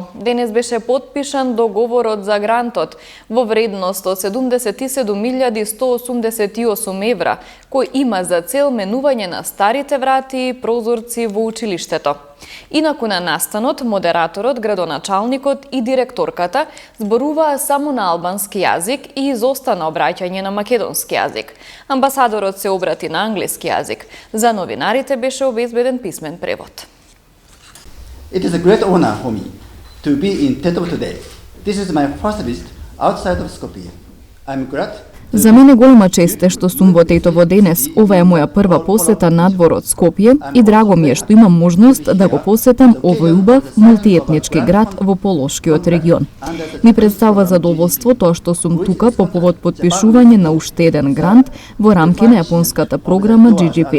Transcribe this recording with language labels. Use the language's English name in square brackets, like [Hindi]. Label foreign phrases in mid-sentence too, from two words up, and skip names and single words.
[Macedonian] Денес беше потпишан договорот за грантот во вредност од 77.188 евра, кој има за цел менување на старите врати и прозорци во училиштето. Инаку на настанот, модераторот, градоначалникот и директорката зборуваа само на албански јазик и изостана обраќање на македонски јазик. Амбасадорот се обрати на англиски јазик. За новинарите беше обезбеден писмен превод. [English] It is a great honor for me to be in Tetovo today. This is my first visit outside of Skopje. I'm glad. [Macedonian] За мене голема чест е што сум во Тетово денес. Ова е моја прва посета надвор од Скопје и драго ми е што имам можност да го посетам овој убав мултиетнички град во Полошкиот регион. Ми представува задоволство тоа што сум тука по повод потпишување на уште еден грант во рамки на јапонската програма GGP.